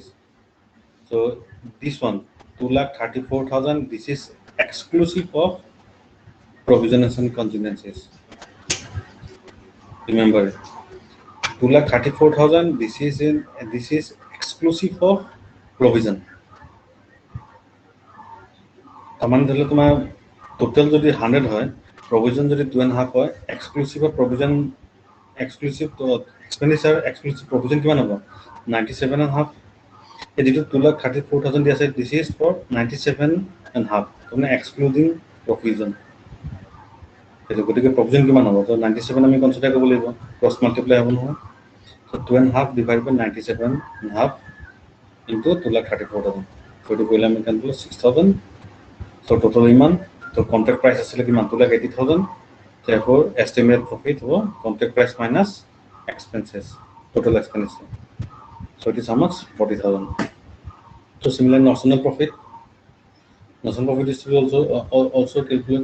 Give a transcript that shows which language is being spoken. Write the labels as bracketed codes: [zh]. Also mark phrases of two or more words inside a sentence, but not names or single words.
[en] So this one, 2,34,000. This is exclusive of provisions and contingencies. Remember it. 2,34,000. This is exclusive of provision. [as] তামান ধৰিলে তোমাৰ টোটাল যদি 100 হয়, provision যদি 2.5 হয়, [en] exclusive of provision, exclusive expenditure, exclusive provision [as] কিমান হ'ব [en] 97.5. [as] এই যেটো 2,34,000 দি আছে, [en] this is for 97.5, মানে excluding provision. [as] এটো গতিকে provision কিমান হ'ব, তো 97 আমি কনসিডাৰ কৰিব লাগিব, [en] cross multiply [as] হ'ব নহয়, [en] so 2.5 divided by 97.5 into 2,34,000, so [as] এটো কৰিলে আমি কাম [en] 6,000. So total iman, so contract price is 2,80,000. Therefore, estimated profit was contract price minus expenses, total expenses. So it is how much? 40,000. So similar notional profit is to be also calculate.